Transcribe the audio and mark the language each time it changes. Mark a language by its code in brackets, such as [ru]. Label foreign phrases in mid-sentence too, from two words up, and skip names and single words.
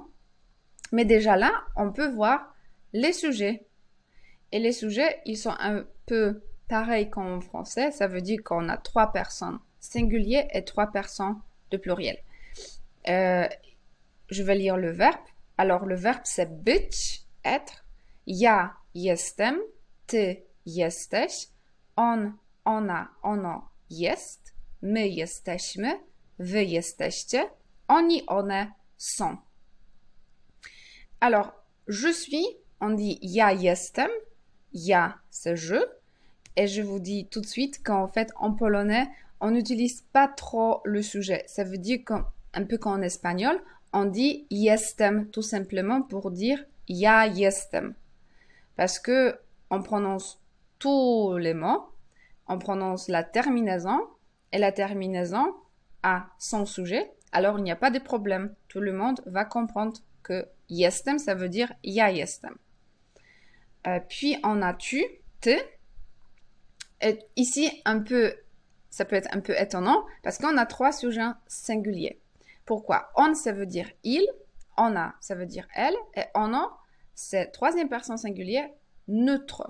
[fr] Mais déjà là, on peut voir les sujets. Et les sujets, ils sont un peu pareils qu'en français. Ça veut dire qu'on a 3 personnes singuliers et 3 personnes de pluriel. Je vais lire le verbe. Alors, le verbe, c'est być, être. [pl] Ja jestem, ty jesteś, on, ona, ono jest, my jesteśmy, wy jesteście, oni, one są. [fr] Alors, je suis, on dit [pl] ja jestem, ja, [fr] c'est je. Et je vous dis tout de suite qu'en fait, en polonais, on n'utilise pas trop le sujet. Ça veut dire un peu comme en espagnol, on dit jestem tout simplement pour dire [pl] ja jestem. [fr] Parce que on prononce tous les mots, on prononce la terminaison et la terminaison a son sujet, alors il n'y a pas de problème. Tout le monde va comprendre que jestem, ça veut dire [pl] ja jestem. [fr] Puis on a tu, te. Et ici, ça peut être un peu étonnant parce qu'on a 3 sujets singuliers. Pourquoi? On, ça veut dire il, on a, ça veut dire elle, et on a, c'est troisième personne singulière, neutre.